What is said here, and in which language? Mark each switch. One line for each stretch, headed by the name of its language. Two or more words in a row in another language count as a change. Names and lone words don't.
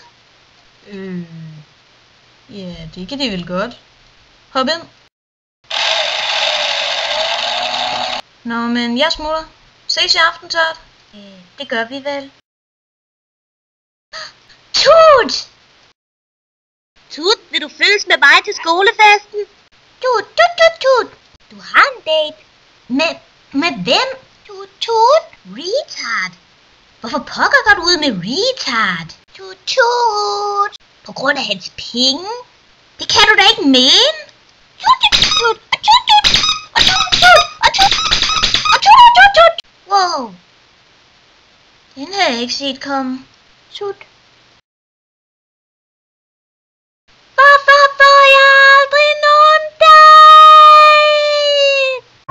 Danish: Ja, det kan de vel godt. Hop ind. Nå, men jeg smutter. Ses i aften, Todd. Det gør vi vel. Tut! Tut, vil du følges med mig til skolefesten? Tut, tut, tut, tut. Du har en date. Med hvem? Tut, tut. Retard. Hvorfor pokker går du ud med retard? Tut, tut. På grund af hans penge? Det kan du da ikke mene. Tut, tut, tut. Tut, tut. Tut, tut. Tut, tut, tut. Wow. Den har jeg ikke set komme. Tut. Hvorfor får jeg aldrig nogen date?